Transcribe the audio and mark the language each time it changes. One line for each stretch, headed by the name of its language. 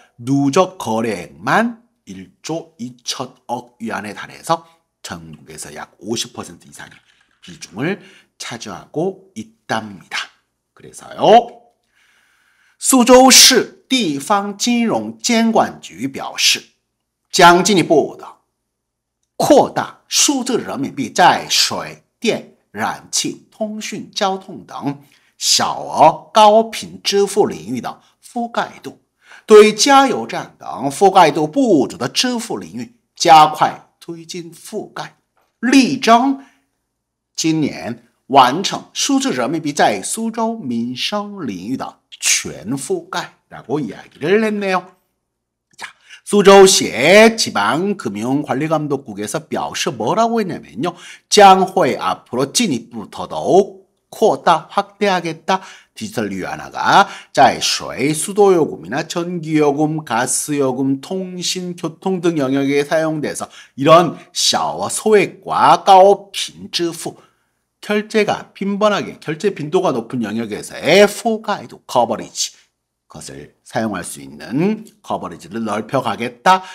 Korean: 누적 거래액만 1조 2천억 위안에 달해서 전국에서 약 50% 이상의 비중을 차지하고 있답니다. 그래서요,
Chinese: 苏州市地方金融监管局表示，将进一步的扩大数字人民币在水电、燃气、通讯、交通等小额高频支付领域的覆盖度，对加油站等覆盖度不足的支付领域加快推进覆盖，力争今年完成数字人民币在苏州民生领域的全覆盖
Korean: 라고 이야기를 했네요. 자, 수저시 지방금융관리감독국에서
Chinese: 表示
Korean: 뭐라고 했냐면요.
Chinese: 将会
Korean: 앞으로
Chinese: 进一步
Korean: 더더욱
Chinese: 扩大
Korean: 확대하겠다. 디지털 유연화가
Chinese: 在水,
Korean: 수도요금이나 전기요금, 가스요금, 통신, 교통 등 영역에 사용돼서 이런
Chinese: 小额
Korean: 소액과
Chinese: 高频支付
Korean: 결제가 빈번하게 결제 빈도가 높은 영역에서의
Chinese: 覆盖
Korean: 도 커버리지 그것을 사용할 수 있는 커버리지를 넓혀가겠다.